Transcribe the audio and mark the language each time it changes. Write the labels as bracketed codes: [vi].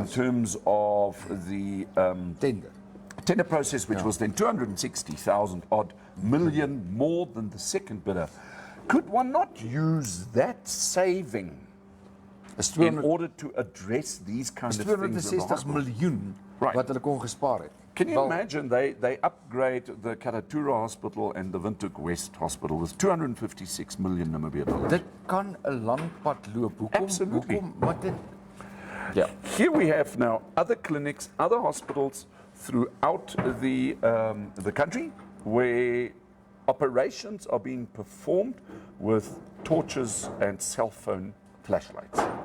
[en] In terms of the tender process, which was then 260,000 odd million, more than the second bidder. Could one not use that saving in order to address these kind of things? [af] 260 miljoen wat hulle kon gespaar het. [en] Can you imagine they upgrade the Karatura Hospital and the Windhoek West Hospital with 256 million Namibia dollars? [af] Dit kan 'n lang pad loop. [en] Absolutely. [af] Wat dit Ja. [en] Here we have now other clinics, other hospitals throughout the country where operations are being performed with torches and cell phone flashlights.